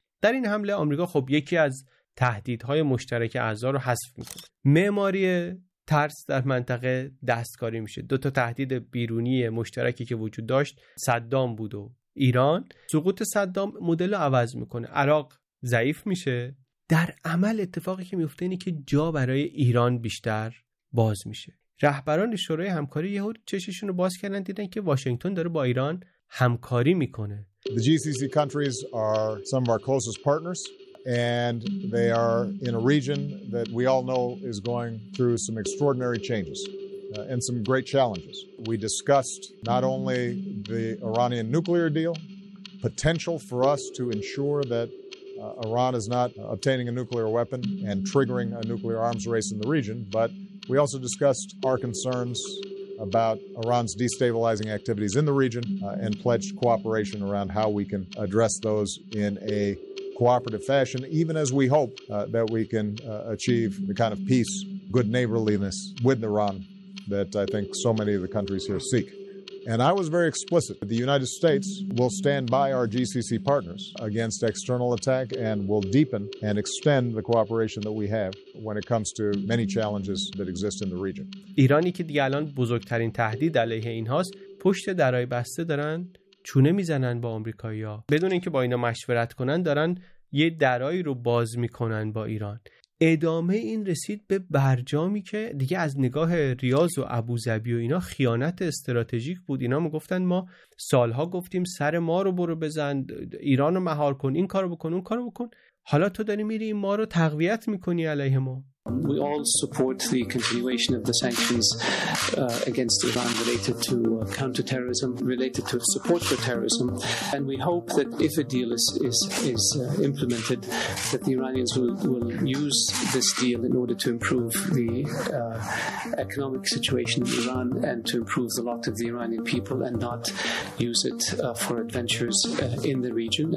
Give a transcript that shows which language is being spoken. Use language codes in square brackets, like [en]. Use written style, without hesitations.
[fa] در این حمله آمریکا خب یکی از تهدیدهای مشترک اعضا رو حذف میکنه، معماری ترس در منطقه دستکاری میشه، دو تا تهدید بیرونی مشترکی که وجود داشت صدام بود و ایران، سقوط صدام مدل رو عوض میکنه، عراق ضعیف میشه. در عمل اتفاقی که میفته اینه که جا برای ایران بیشتر باز میشه، رهبران شورای همکاری یهو چششون رو باز کردن، دیدن که واشنگتن داره با ایران همکاری میکنه. [en] The GCC countries are some of our closest partners. And they are in a region that we all know is going through some extraordinary changes and some great challenges. We discussed not only the Iranian nuclear deal, potential for us to ensure that Iran is not obtaining a nuclear weapon and triggering a nuclear arms race in the region, but we also discussed our concerns about Iran's destabilizing activities in the region and pledged cooperation around how we can address those in a cooperative fashion, even as we hope that we can achieve the kind of peace, good neighborliness with Iran that I think so many of the countries here seek. And I was very explicit that the United States will stand by our GCC partners against external attack and will deepen and extend the cooperation that we have when it comes to many challenges that exist in the region. [fa] ایرانی که دیگه الان بزرگترین تهدید علیه اینهاست، پشت درهای بسته دارن چونه میزنن با آمریکایی‌ها، بدون اینکه با اینا مشورت کنن دارن یه درایی رو باز میکنن با ایران. ادامه این رسید به برجامی که دیگه از نگاه ریاض و ابوظبی و اینا خیانت استراتژیک بود. اینا میگفتن ما سالها گفتیم سر ما رو برو بزن، ایران رو مهار کن، این کارو بکن، اون کارو بکن، حالا تو داری میری ما رو تقویت میکنی علیه ما. [en] We all support the continuation of the sanctions against Iran related to counter-terrorism, related to support for terrorism, and we hope that if a deal is implemented, that the Iranians will use this deal in order to improve the economic situation in Iran and to improve the lot of the Iranian people and not use it for adventures in the region.